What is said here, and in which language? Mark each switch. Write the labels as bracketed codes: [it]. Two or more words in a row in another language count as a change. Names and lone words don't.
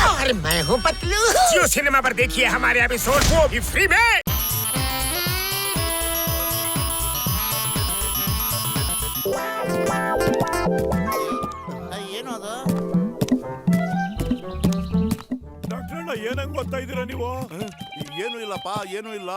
[hi] और मैं हूँ पतलू। जियो सिनेमा पर देखिए हमारे एपिसोड, वो भी फ्री में। [kn] ಏನದು? ಡಾಕ್ಟರ್ ಏನಂಗ್ ಗೊತ್ತಾ ಇದೀರಾ ನೀವು? ಏನು ಇಲ್ಲಪ್ಪ, ಏನು ಇಲ್ಲ.